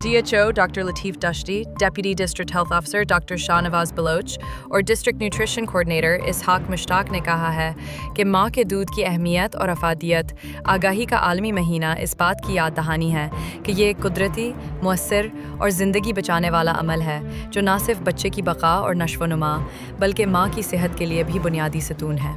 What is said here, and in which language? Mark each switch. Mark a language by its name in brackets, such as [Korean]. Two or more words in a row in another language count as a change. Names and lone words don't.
[English] DHO Dr. Latif Dashti, Deputy District Health Officer Dr. [Urdu] Shahnawaz Baloch और [English] District Nutrition Coordinator [Urdu] اسحاق مشتاق نے کہا ہے کہ ماں کے دودھ کی اہمیت اور افادیت آگاہی کا عالمی مہینہ اس بات کی یاد دہانی ہے کہ یہ ایک قدرتی، مؤثر اور زندگی بچانے والا عمل ہے جو نہ صرف بچے کی بقا اور نشوونما بلکہ ماں کی صحت کے لیے بھی بنیادی ستون ہے.